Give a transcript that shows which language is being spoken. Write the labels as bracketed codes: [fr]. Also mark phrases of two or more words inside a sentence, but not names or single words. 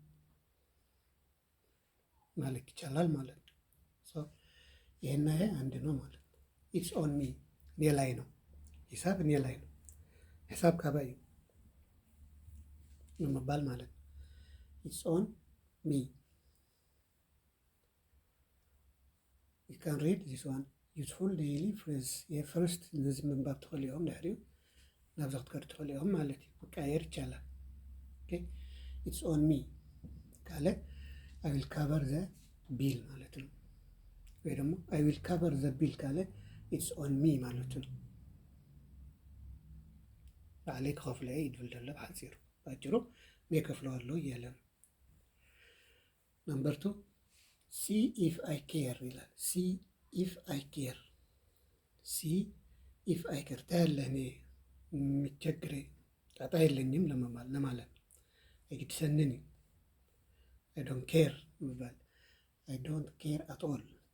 [am] ማለት ይቻላል ማለት ነው። ይሄና ይሄ አንድ ነው ማለት ነው። [en] it's on me [am] እኔ ላይ ነው፣ ሂሳብ እኔ ላይ ነው፣ [ti] ሂሳብ ካባዩ [en] ንምባል [am] ማለት ነው። [en] it's on me you can read this one useful daily phrase። የፈርስት [ti] እነዚህ ምንባብ ትኽእሉ ኢኹም ድሕሪኡ ናብዛ ክትከዱ ትኽእሉ ኢኹም ማለት እዩ። [am] መቀያየር ይቻላል። [en] OK it's on me [ti] ካለ [en] I will cover the bill [am] ማለት ነው። ወይ ደግሞ [en] I will cover the bill [ti] ካለ [en] it's on me [am] ማለት ነው። [ti] ባዕለይ ክኸፍለየ ይድብል ደሎ ብሓፂሩ [am] ባጭሩ እኔ ከፍለዋለሁ እያለ ነው። [en] number two see if I care [am] ይላል። [en] see if I care, see if I care [am] ታያለህ እኔ የሚቸግረኝ ጣጣ የለኝም ለማለት ነው። አይግድሰንን [en] I don't care [am] ይባል። [en] I don't care at all፣